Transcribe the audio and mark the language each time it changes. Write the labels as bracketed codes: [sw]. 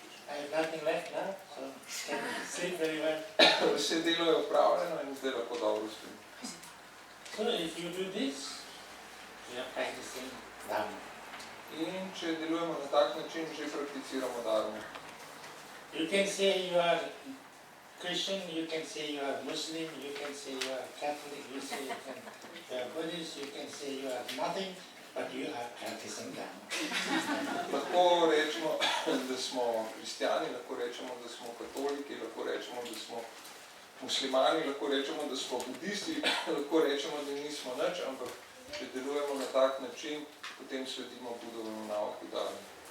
[en] I have nothing left now, so can sleep very well. [sl] Vse delo je opravljeno in zdaj lahko dobro spim. [en] So if you do this, you are practicing Dharma. [sl] In če delujemo na tak način, že prakticiramo dharmo. [en] You can say you are Christian, you can say you are Muslim, you can say you are Catholic, you are Buddhist, you can say you are nothing, but you are practicing Dharma. [sl] Lahko rečemo, da smo kristjani, lahko rečemo, da smo katoliki, lahko rečemo, da smo muslimani, lahko rečemo, da smo budisti, lahko rečemo, da nismo nič, ampak če delujemo na tak način, potem sledimo Budovemu nauku Dharme.